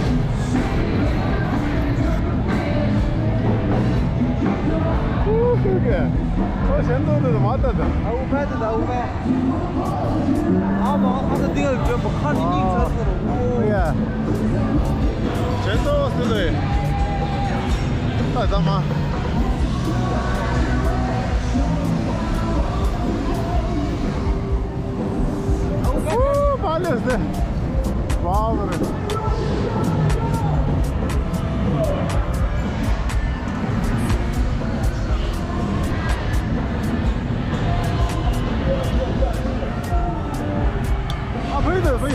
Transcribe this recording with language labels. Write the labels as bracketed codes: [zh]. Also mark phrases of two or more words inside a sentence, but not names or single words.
[ko] 그게 [en] What the? Yeah. Gentle today. [tr] Tamam. Maalesef. [ko] Wow. 보이네, 보이.